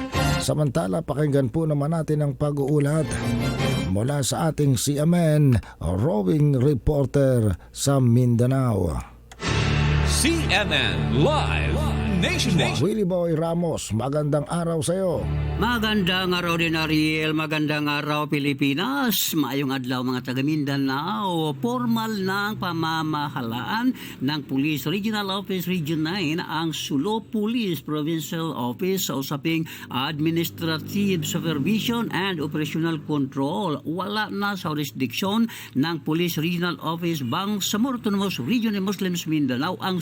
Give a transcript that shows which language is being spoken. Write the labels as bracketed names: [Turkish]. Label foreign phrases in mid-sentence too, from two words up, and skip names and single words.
[Filipino] Samantala, pakinggan po naman natin ang pag-uulat mula sa ating CMN roving reporter sa Mindanao. CMN Live Nationwide. Willie Boy Ramos, magandang araw sa iyo. Magandang araw din, Ariel. Magandang araw, Pilipinas. [Cebuano] Maayong adlaw, mga taga Mindanao. [Filipino] Formal ng pamamahalaan ng Police Regional Office Region 9 ang Sulo Police Provincial Office sa usaping [English] Administrative Supervision and Operational Control. [Filipino] Wala na sa jurisdiction ng Police Regional Office Bangsamoro Autonomous Region of Muslims Mindanao ang